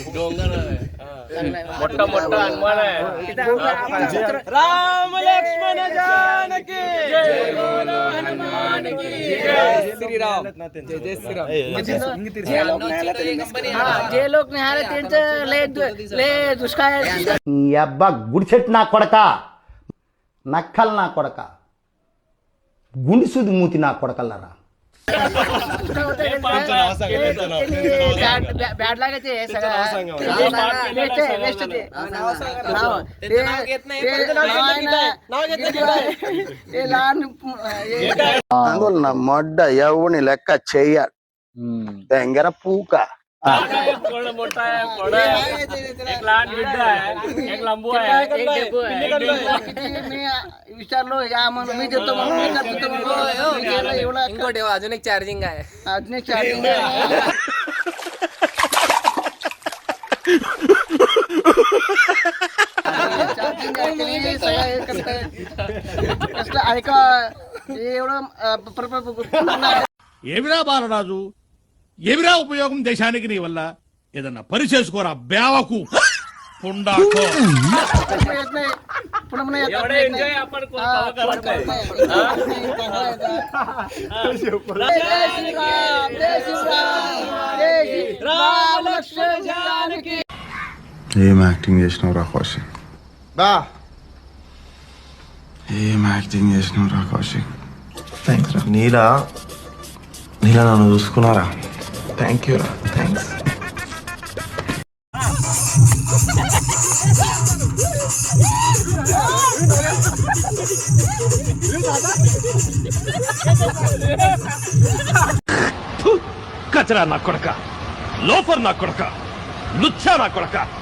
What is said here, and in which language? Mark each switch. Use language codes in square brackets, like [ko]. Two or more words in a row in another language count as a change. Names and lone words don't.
[mr] मोठा मोठा हनुमान आहे. [hi] राम लक्ष्मण जानकी जय बोलो हनुमान की जय श्रीराम जय श्रीराम. [mr] जे लोक निहाळे त्यांचं लय दुष्काळ आहे. [te] అబ్బా గుడిచెట్టు నా కొడక నక్కలు నా కొడక గుండి సూది మూతి నా కొడకల్లారా. [mr] बॅड लागायचे सगळं [te] అందువల్ల మొడ్డ ఎవని లెక్క చెయ్య తెంగర పూక. [mr] मोठा आहे, फोडा आहे, एक लहान बिड्ड आहे, एक लंबू आहे, एक डेपू आहे. मी विचारलो या म्हणून मी देतो म्हणून अजून एक चार्जिंग आहे. अजून एक चार्जिंग ऐका एवढं. [te] ఏమిరా బాలరాజు, ఏమిరా ఉపయోగం దేశానికి నీ వల్ల? ఏదన్నా పని చేసుకోరా బేవకు పుండాకో. [mr] एवढं एन्जॉय आपण करत नाही. [te] ఏం యాక్టింగ్ చేసినావు రా కౌశిక్, ఏం యాక్టింగ్ చేసినావు రా కౌశిక్. థ్యాంక్స్ రా. నీలా నన్ను చూసుకున్నారా? [en] thank you [te] రా, థ్యాంక్స్. కచరా నా కొడక, లోఫర్ నా కొడక, లుచ్చా నా కొడక.